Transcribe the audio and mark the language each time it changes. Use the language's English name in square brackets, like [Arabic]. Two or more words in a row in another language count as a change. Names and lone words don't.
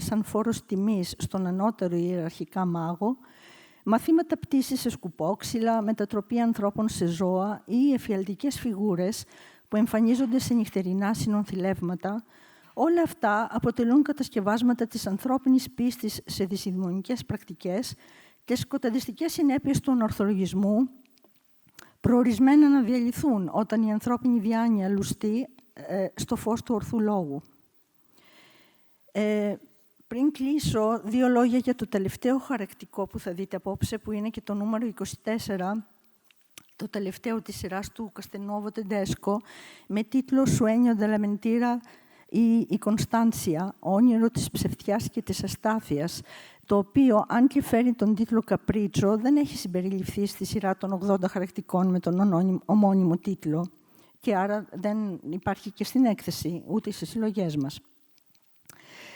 [Greek] σαν φόρος τιμής στον ανώτερο ιεραρχικά μάγο, μαθήματα πτήσης σε σκουπόξυλα, μετατροπή ανθρώπων σε ζώα ή εφιαλτικές φιγούρες που εμφανίζονται σε νυχτερινά συνονθηλεύματα, όλα αυτά αποτελούν κατασκευάσματα της ανθρώπινης πίστης σε δυσιδαιμονικές πρακτικές και σκοταδιστικές συνέπειες του ανορθολογισμού, προορισμένα να διαλυθούν όταν η ανθρώπινη διάνοια λουστεί στο φως του ορθού λόγου. Πριν κλείσω, δύο λόγια για το τελευταίο χαρακτικό που θα δείτε απόψε, που είναι και το νούμερο 24, το τελευταίο της σειράς του Castelnuovo Tedesco, με τίτλο «Sueño della mentira» ή «Η Κωνστάντσια», όνειρο της ψευτιάς και της αστάθειας, το οποίο, αν και φέρει τον τίτλο «Καπρίτσο», δεν έχει συμπεριληφθεί στη σειρά των 80 χαρακτικών με τον ομώνυμο τίτλο και άρα δεν υπάρχει και στην έκθεση, ούτε στις συλλογές μας.